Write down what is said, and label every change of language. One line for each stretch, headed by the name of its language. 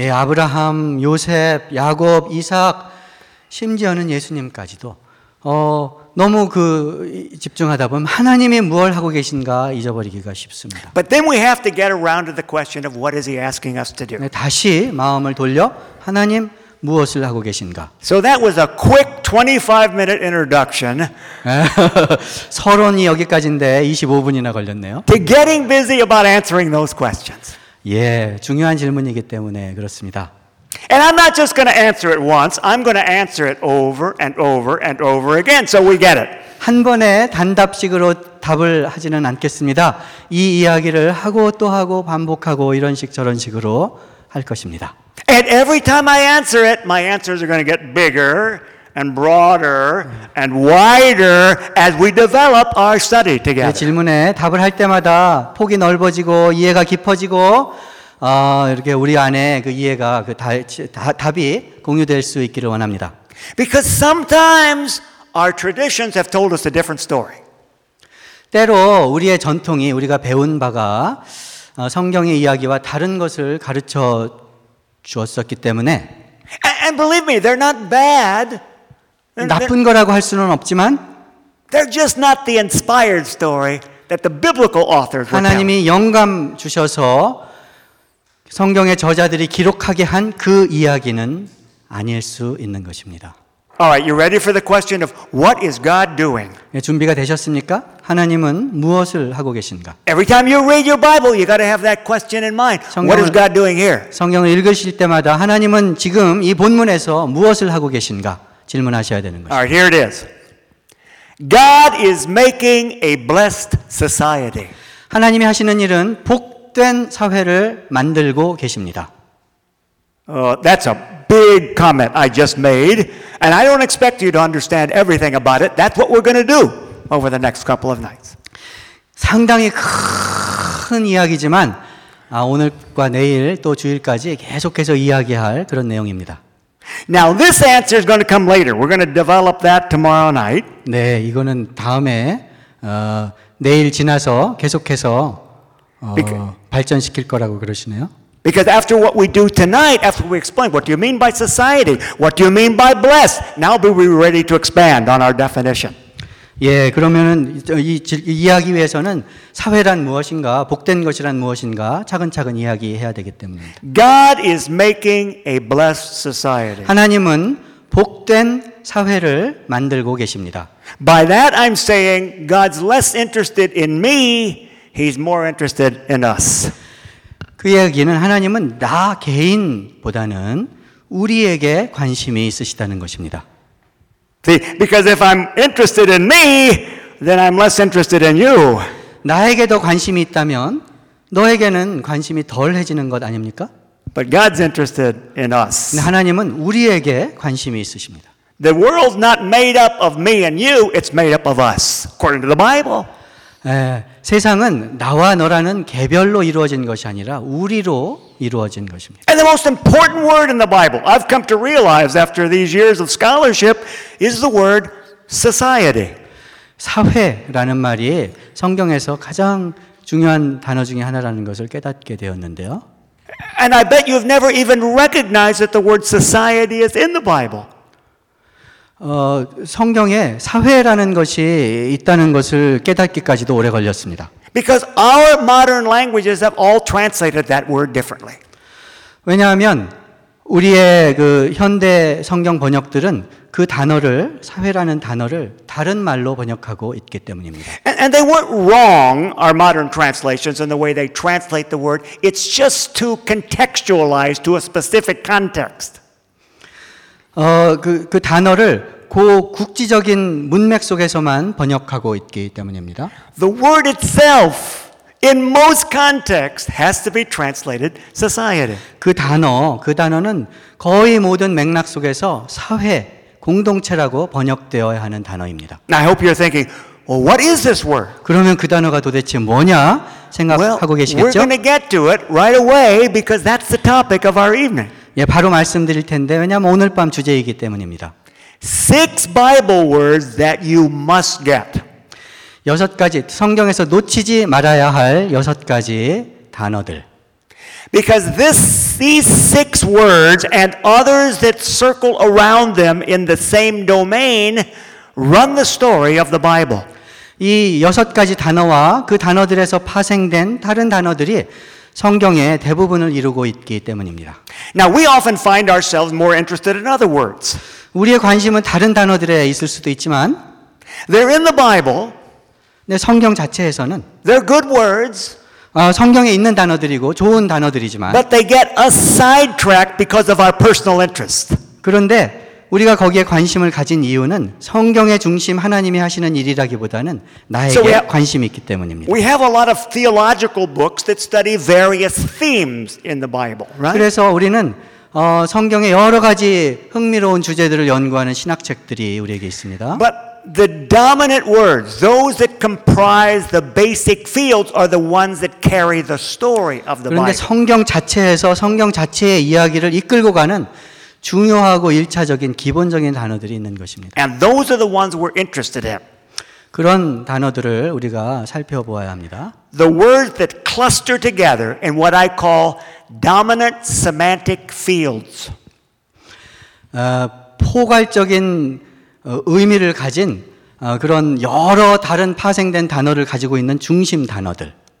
Korean: 예, 아브라함, 요셉, 야곱, 이삭, 심지어는 예수님까지도 너무 집중하다 보면 하나님이 무엇을 하고 계신가 잊어버리기가 쉽습니다.
English: But then we have to get around to the question of what is he asking us to do?
Korean: 다시 마음을 돌려 하나님 무엇을 하고 계신가?
English: So that was a quick 25-minute introduction.
Korean: 서론이 여기까지인데 25분이나 걸렸네요.
English: To getting busy about answering those questions.
Korean: 예, 중요한 질문이기 때문에 그렇습니다.
English: And I'm not just going to answer it once. I'm going to answer it over and over and over again so we get it.
Korean: 한 번에 단답식으로 답을 하지는 않겠습니다. 이 이야기를 하고 또 하고 반복하고 이런 식 저런 식으로 할 것입니다.
English: And every time I answer it, my answers are going to get bigger and broader and wider as we develop our study together.
Korean: 이 질문에 답을 할 때마다 폭이 넓어지고 이해가 깊어지고 이렇게 우리 안에 그 이해가 답이 공유될 수 있기를 원합니다.
English: Because sometimes our traditions have told us a different story.
Korean: 때로 우리의 전통이 우리가 배운 바가 성경의 이야기와 다른 것을 가르쳐 주었었기 때문에
English: And believe me, they're not bad.
Korean: 나쁜 거라고 할 수는 없지만
English: they're just not the inspired story that the biblical authors were telling.
Korean: 하나님이 영감 주셔서 성경의 저자들이 기록하게 한 그 이야기는 아닐 수 있는 것입니다.
English: All right, you ready for the question of what is God doing?
Korean: 예, 준비가 되셨습니까? 하나님은 무엇을 하고 계신가?
English: Every time you read your Bible, you got to have that question in mind.
Korean: 성경을,
English: what is God doing here?
Korean: 성경을 읽으실 때마다 하나님은 지금 이 본문에서 무엇을 하고 계신가 질문하셔야 되는 것입니다.
English: All right, here it is. God is making a blessed society.
Korean: 하나님이 하시는 일은 복된 사회를 만들고 계십니다.
English: That's a big comment I just made, and I don't expect you to understand everything about it. That's what we're going to do over the next couple of nights.
Korean: 상당히 큰 이야기지만 아, 오늘과 내일 또 주일까지 계속해서 이야기할 그런 내용입니다.
English: Now this answer is going to come later. We're going to develop that tomorrow night.
Korean: 네, 이거는 다음에 내일 지나서 계속해서 발전시킬 거라고 그러시네요.
English: Because after what we do tonight, after we explain what do you mean by society, what do you mean by blessed, now we'll be ready to expand on our definition.
Korean: 예, 그러면은 이야기 위해서는 사회란 무엇인가, 복된 것이란 무엇인가 차근차근 이야기해야 되기 때문입니다.
English: God is making a blessed society.
Korean: 하나님은 복된 사회를 만들고 계십니다.
English: By that I'm saying God's less interested in me, he's more interested in us.
Korean: 그 이야기는 하나님은 나 개인보다는 우리에게 관심이 있으시다는 것입니다.
English: See, because if I'm interested in me, then I'm less interested in you.
Korean: 나에게도 관심이 있다면 너에게는 관심이 덜해지는 것 아닙니까?
English: But God's interested in us.
Korean: 하나님은 우리에게 관심이 있으십니다.
English: The world's not made up of me and you, it's made up of us, according to the Bible.
Korean: 예, 세상은 나와 너라는 개별로 이루어진 것이 아니라 우리로 이루어진 것입니다.
English: And the most important word in the Bible, I've come to realize after these years of scholarship, is the word society.
Korean: 사회라는 말이 성경에서 가장 중요한 단어 중에 하나라는 것을 깨닫게 되었는데요.
English: And I bet you've never even recognized that the word society is in the Bible.
Korean: 성경에 사회라는 것이 있다는 것을 깨닫기까지도 오래 걸렸습니다.
English: Because our modern languages have all translated that word differently.
Korean: 왜냐하면 우리의 그 현대 성경 번역들은 그 단어를 사회라는 단어를 다른 말로 번역하고 있기 때문입니다.
English: And they weren't wrong, our modern translations, in the way they translate the word. It's just too contextualized to a specific context.
Korean: 그 단어를 그 국지적인 문맥 속에서만 번역하고 있기 때문입니다.
English: The word itself, in most contexts, has to be translated society.
Korean: 그 단어는 거의 모든 맥락 속에서 사회, 공동체라고 번역되어야 하는 단어입니다.
English: Now I hope you're thinking, well, what is this word?
Korean: 그러면 그 단어가 도대체 뭐냐 생각하고 계시겠죠?
English: Well, we're going to get to it right away because that's the topic of our evening.
Korean: 예, 바로 말씀드릴 텐데 왜냐하면 오늘 밤 주제이기 때문입니다.
English: Six Bible words that you must get.
Korean: 여섯 가지 성경에서 놓치지 말아야 할 여섯 가지 단어들.
English: Because these six words and others that circle around them in the same domain run the story of the Bible.
Korean: 이 여섯 가지 단어와 그 단어들에서 파생된 다른 단어들이 성경의 대부분을 이루고 있기 때문입니다.
English: Now we often find ourselves more interested in other words.
Korean: 우리의 관심은 다른 단어들에 있을 수도 있지만
English: they're in the Bible.
Korean: 네, 성경 자체에서는
English: they're good words.
Korean: 성경에 있는 단어들이고 좋은 단어들이지만
English: but they get a sidetrack because of our personal interest.
Korean: 그런데 우리가 거기에 관심을 가진 이유는 성경의 중심 하나님이 하시는 일이라기보다는 나에게 관심이 있기 때문입니다.
English: We have a lot of theological books that study various themes in the Bible, right?
Korean: 그래서 우리는 성경의 여러 가지 흥미로운 주제들을 연구하는 신학책들이 우리에게 있습니다.
English: But the dominant words, those that comprise the basic fields are the ones that carry the story of the Bible.
Korean: 그런데 성경 자체에서 성경 자체의 이야기를 이끌고 가는 중요하고 일차적인 기본적인 단어들이 있는 것입니다.
English: And those are the ones we're interested in.
Korean: 그런 단어들을 우리가 살펴보아야 합니다.
English: The words that cluster together in what I call dominant semantic fields.
Korean: 포괄적인 의미를 가진 그런 여러 다른 파생된 단어를 가지고 있는 중심 단어들.